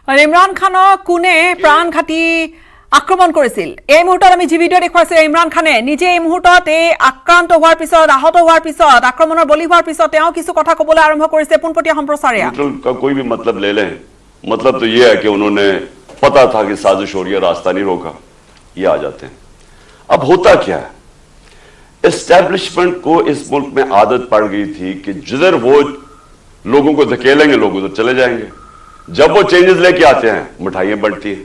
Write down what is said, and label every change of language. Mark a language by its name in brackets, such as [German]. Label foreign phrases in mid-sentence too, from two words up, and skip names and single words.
[Assamese] ইমৰান খানক কোনে প্ৰাণঘাতী আক্ৰমণ কৰিছিল এই মুহূৰ্তত আমি যি ভিডিঅ' দেখুৱাইছো ইমৰান খানে নিজে এই মুহূৰ্তত এই আক্ৰান্ত হোৱাৰ পিছত আহত হোৱাৰ পিছত আক্ৰমণৰ বলি হোৱাৰ পিছত তেওঁ কিছু কথা ক'বলৈ আৰম্ভ কৰিছে পোনপটীয়া সম্প্ৰচাৰে [Urdu] کا کوئی بھی مطلب لے لیں مطلب تو یہ ہے کہ انہوں نے پتا تھا کہ سازش ہو رہی ہے راستہ نہیں روکا یہ آ جاتے ہیں. اب ہوتا کیا ہے اسٹیبلشمنٹ کو اس ملک میں عادت پڑ گئی تھی کہ جدھر وہ لوگوں کو دھکیلیں گے لوگ ادھر چلے جائیں گے، جب وہ چینجز لے کے آتے ہیں مٹھائیاں بڑھتی ہیں.